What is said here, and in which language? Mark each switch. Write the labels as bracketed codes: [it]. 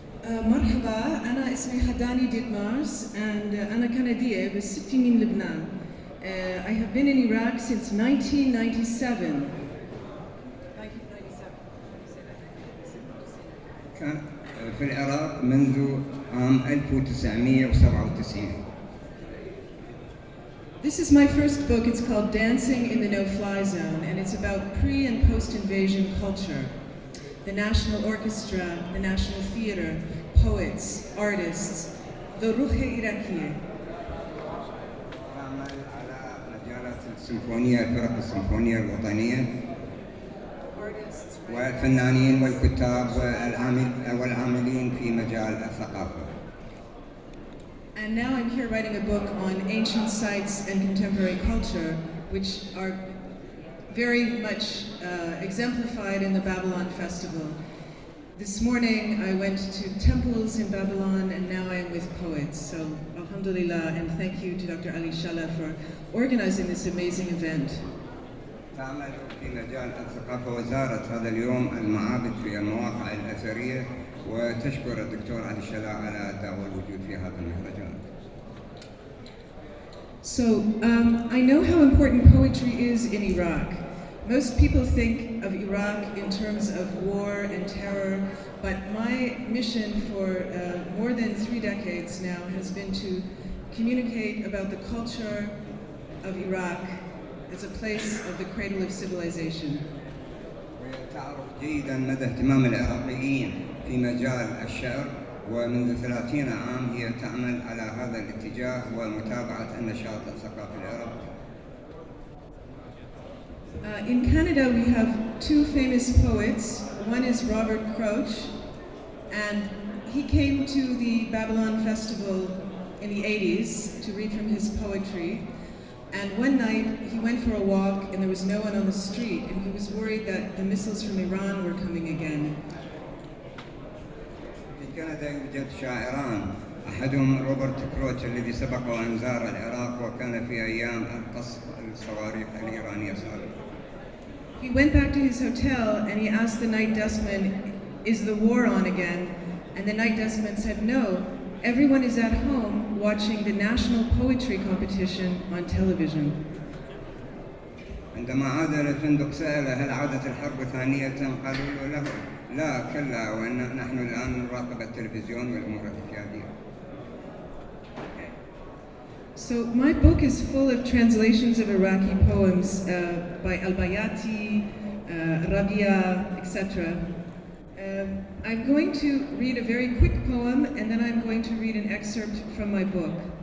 [ar] مرحبا، أنا اسمي حداني ديتمارس and أنا كندية بس 60 من لبنان. [en] I have been in Iraq since 1997. [ar] كان في العراق منذ عام 1997. [en] This is my first book. It's called Dancing in the No-Fly Zone, and it's about pre- and post-invasion culture. The National Orchestra, the National Theater, poets, artists, the Ruhe Iraqiye. [ar] تعمل على مجالات السيمفونية، الفرق السيمفونية الوطنية والفنانين والكتاب والعاملين في مجال الثقافة. [en] And now I'm here writing a book on ancient sites and contemporary culture, which are very much exemplified in the Babylon Festival. This morning I went to temples in Babylon, and now I am with poets. So alhamdulillah, and thank you to Dr. Ali Shala for organizing this amazing event. [ar] تعمل في مجال الثقافة وزارة هذا اليوم المعابد في المواقع الأثرية، وتشكر الدكتور علي الشلاء على الدعوة والوجود في هذا المهرجان. [en] So I know how important poetry is in Iraq. Most people think of Iraq in terms of war and terror, but my mission for more than 3 decades now has been to communicate about the culture of Iraq as a place of the cradle of civilization. [ar] وتعرف جيدا مدى اهتمام العراقيين في مجال الشعر، ومنذ 30 عام هي تعمل على هذا الاتجاه ومتابعة النشاط الثقافي العراقي. [en] In Canada, we have 2 famous poets. One is Robert Crouch, and he came to the Babylon Festival in the 80s to read from his poetry. And one night, he went for a walk and there was no one on the street, and he was worried that the missiles from Iran were coming again. [ar] في كندا يوجد شاعران، أحدهم روبرت كروتش الذي سبق وأن زار العراق وكان في أيام القصف الصواريخ الإيرانية السابقة. [en] He went back to his hotel and he asked the night dustman, "Is the war on again?" And the night dustman said, "No, everyone is at home watching the national poetry competition on television." [ar] عندما عاد إلى الفندق سأل هل عادت الحرب ثانية؟ قالوا له لا كلا، ونحن الآن نراقب التلفزيون والأمور الاعتيادية. [en] So my book is full of translations of Iraqi poems by Al-Bayati, Rabia, etc. I'm going to read a very quick poem, and then I'm going to read an excerpt from my book.